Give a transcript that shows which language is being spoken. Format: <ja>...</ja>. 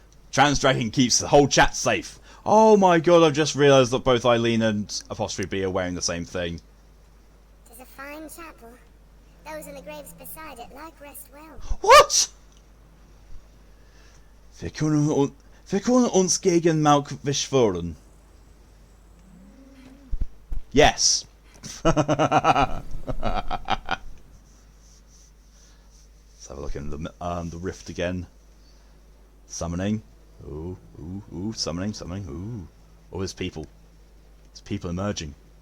<en>Trans Dragon keeps the whole chat safe. Oh my god, I've just realised that both Eileen and Apostrophe B are wearing the same thing. Tis a fine chapel, though Those in the graves beside it like rest well. What?</en> <de>Wir können uns gegen Malk beschwören.</de> <en>Yes. Let's have a look in the rift again. Summoning. Ooh, ooh, ooh. Summoning, summoning. Ooh. Oh, there's people. There's people emerging.</en>